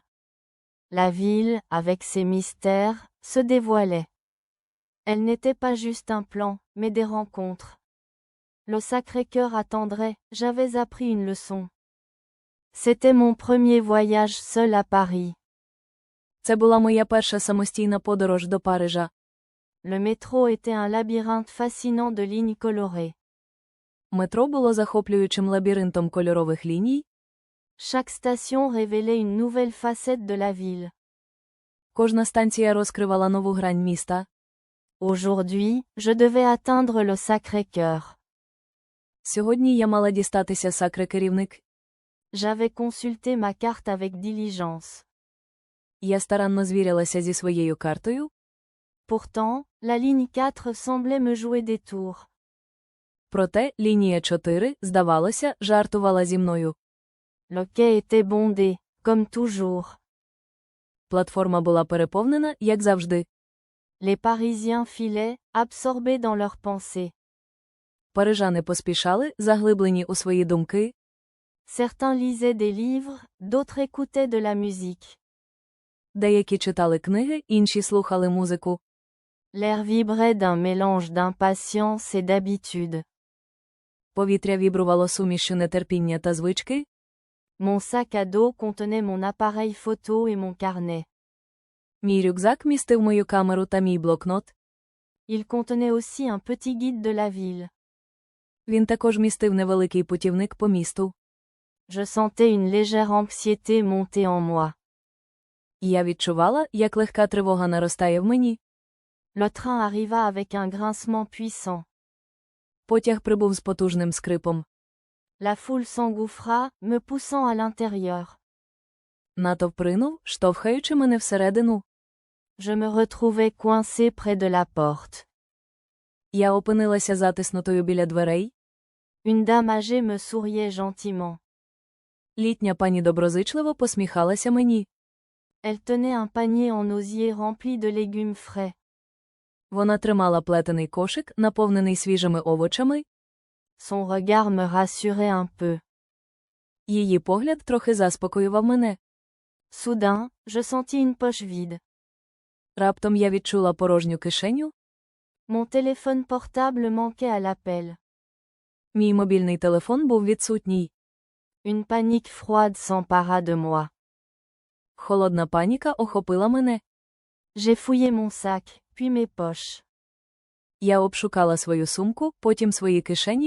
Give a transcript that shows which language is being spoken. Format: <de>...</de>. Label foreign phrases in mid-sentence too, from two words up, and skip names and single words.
<fr>La ville, avec ses mystères, se dévoilait. Elle n'était pas juste un plan, mais des rencontres. Le Sacré-Cœur attendrait, j'avais appris une leçon. C'était mon premier voyage seul à Paris.</fr> <uk>Це була моя перша самостійна подорож до Парижа.</uk> <fr>Le métro était un labyrinthe fascinant de lignes colorées.</fr> <uk>Метро було захоплюючим лабіринтом кольорових ліній.</uk> <fr>Chaque station révélait une nouvelle facette de la ville.</fr> <uk>Кожна станція розкривала нову грань міста.</uk> <fr>Aujourd'hui, je devais atteindre le Sacré-Cœur.</fr> <uk>Сьогодні я мала дістатися Сакре-Керівник.</uk> <fr>J'avais consulté ma carte avec diligence.</fr> <uk>Я старанно звірялася зі своєю картою.</uk> <fr>Pourtant, la ligne 4 semblait me jouer des tours.</fr> <uk>Проте лінія 4, здавалося, жартувала зі мною.</uk> <fr>Le quai était bondé, comme toujours.</fr> <uk>Платформа була переповнена, як завжди.</uk> <fr>Les Parisiens filaient, absorbés dans leurs pensées.</fr> <uk>Парижани поспішали, заглиблені у свої думки.</uk> <fr>Certains lisaient des livres, d'autres écoutaient de la musique.</fr> <uk>Деякі читали книги, інші слухали музику.</uk> <fr>L'air vibrait d'un mélange d'impatience et d'habitude.</fr> <uk>Повітря вібрувало сумішю нетерпіння та звички.</uk> <fr>Mon sac à dos contenait mon appareil photo et mon carnet.</fr> <uk>Мій рюкзак містив мою камеру та мій блокнот.</uk> <fr>Il contenait aussi un petit guide de la ville.</fr> <uk>Він також містив невеликий путівник по місту.</uk> <fr>Je sentais une légère anxiété monter en moi.</fr> <uk>Я відчувала, як легка тривога наростає в мені.</uk> <fr>Le train arriva avec un grincement puissant.</fr> <uk>Потяг прибув з потужним скрипом.</uk> <fr>La foule s'engouffra, me poussant à l'intérieur.</fr> <uk>Натовп ринув, штовхаючи мене всередину.</uk> <fr>Je me retrouvais coincé près de la porte.</fr> <uk>Я опинилася затиснутою біля дверей.</uk> <fr>Une dame âgée me souriait gentiment.</fr> <uk>Літня пані доброзичливо посміхалася мені.</uk> <fr>Elle tenait un panier en osier rempli de légumes frais.</fr> <uk>Вона тримала плетений кошик, наповнений свіжими овочами.</uk> <fr>Son regard me rassurait un peu.</fr> <uk>Її погляд трохи заспокоював мене.</uk> <fr>Soudain, je sentis une poche vide.</fr> <uk>Раптом я відчула порожню кишеню.</uk> <fr>Mon téléphone portable manquait à l'appel.</fr> <uk>Мій мобільний телефон був відсутній.</uk> <fr>Une panique froide s'empara de moi.</fr> <uk>Холодна паніка охопила мене.</uk> <fr>J'ai fouillé mon sac, puis mes poches.</fr> <uk>Я обшукала свою сумку, потім свої кишені.</uk>